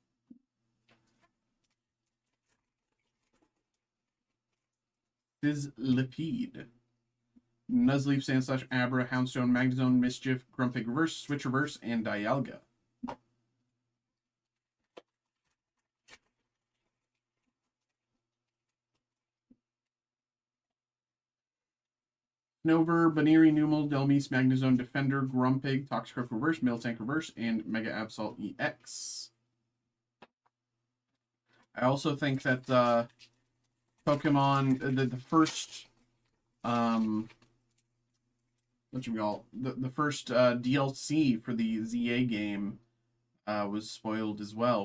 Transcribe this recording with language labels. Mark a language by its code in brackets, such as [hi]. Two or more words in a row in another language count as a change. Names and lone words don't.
[en] Sizzlepede, Nuzleaf, Sandslash, Abra, Houndstone, Magnezone, Mischief, Grumpig Reverse, Switch Reverse, and Dialga. Snover, Baneri, Numel, Delmise, Magnezone, Defender, Grumpig, Toxicroak Reverse, Miltank Reverse, and Mega Absol EX. I also think that Pokemon, the first The first DLC for the ZA game was spoiled as well.